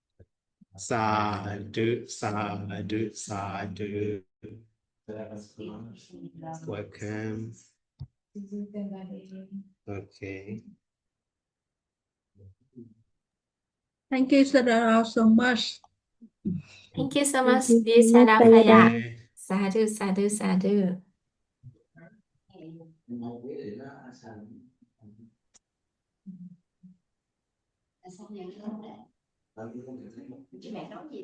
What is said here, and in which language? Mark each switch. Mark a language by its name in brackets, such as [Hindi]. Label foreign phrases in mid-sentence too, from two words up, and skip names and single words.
[Pali] Sadhu, sadhu, sadhu. [English] Welcome. Okay. Thank you so much. Thank you so much, dear Sadakaya. [Pali] Sadhu, sadhu, sadhu. [Vietnamese] Là sao nhận ra đấy? Chứ mẹ nói gì?